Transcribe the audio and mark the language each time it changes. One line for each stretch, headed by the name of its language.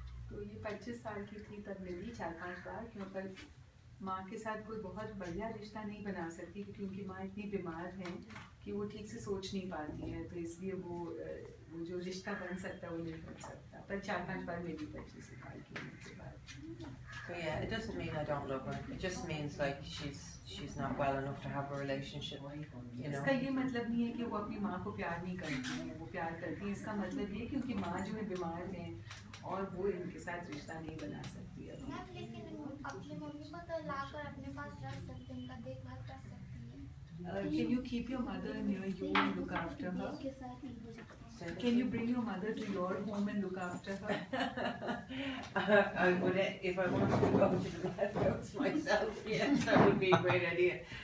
Hindi: तो ये 25 साल की थी तब मिली 4-5 बार, क्योंकि माँ के साथ कोई बहुत बढ़िया रिश्ता नहीं बना सकती, क्योंकि उनकी माँ इतनी बीमार है कि वो ठीक से सोच नहीं पाती है, तो इसलिए वो जो रिश्ता बन सकता है वो नहीं बन सकता। पर 4-5 बार मिली 25 साल की उम्र के बाद।
English: So yeah, it doesn't mean I don't love her. It just means like she's not well enough to have a relationship, you know.
Hindi: इसका ये मतलब नहीं है कि वो अपनी माँ को प्यार नहीं करती है, वो प्यार करती है। इसका मतलब ये कि उनकी माँ जो है बीमार है और वो इनके साथ रिश्ता नहीं बना सकती है। लेकिन अपने मम्मी को तो लाकर अपने पास रख सकते हैं, उनका देखभाल कर सकती है।
English: Can you keep your mother near you and look after her? Can you bring your mother to your home and look after her? I would, if I wanted to go to the bathhouse myself, yes, that would be a great idea.